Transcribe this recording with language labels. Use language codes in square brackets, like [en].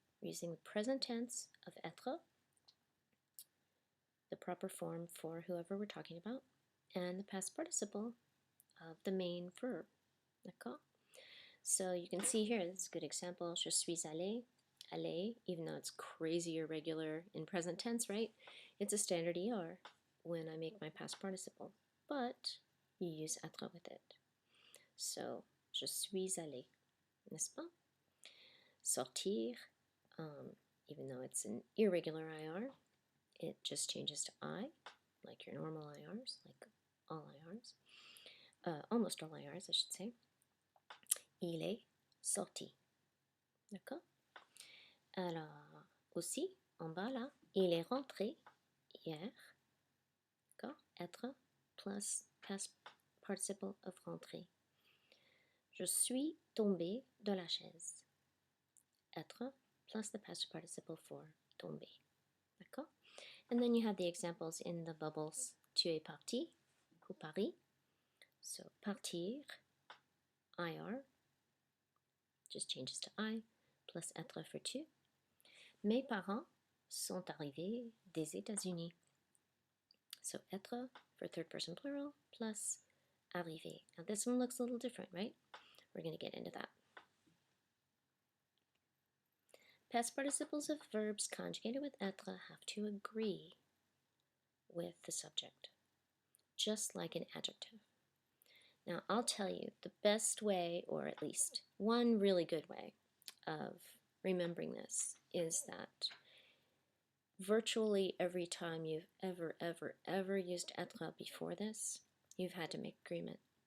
[en] We're using the present tense of être, the proper form for whoever we're talking about, and the past participle of the main verb. D'accord? So you can see here, this is a good example. [fr] Je suis allé. [en] Aller, even though it's crazy irregular in present tense, right? It's a standard ER when I make my past participle, but you use être with it. [fr] So, je suis allé, n'est-ce pas? [en] Sortir, even though it's an irregular IR, it just changes to I, like your normal IRs, like all IRs. Almost all IRs, I should say. [fr] Il est sorti. D'accord? Alors, aussi, en bas là, il est rentré hier. D'accord? [en] Être plus past participle of rentrer. [fr] Je suis tombé de la chaise. [en] Être plus the past participle for tomber. D'accord? And then you have the examples in the bubbles. [fr] Tu es parti pour Paris. [en] So, partir, IR, just changes to I, plus être for tu. [fr] Mes parents sont arrivés des États-Unis. [en] So, être for third person plural, plus arrivé. Now this one looks a little different, right? We're going to get into that. Past participles of verbs conjugated with être have to agree with the subject, just like an adjective. Now, I'll tell you the best way, or at least one really good way of remembering this, is that virtually every time you've ever used être before this, you've had to make agreement.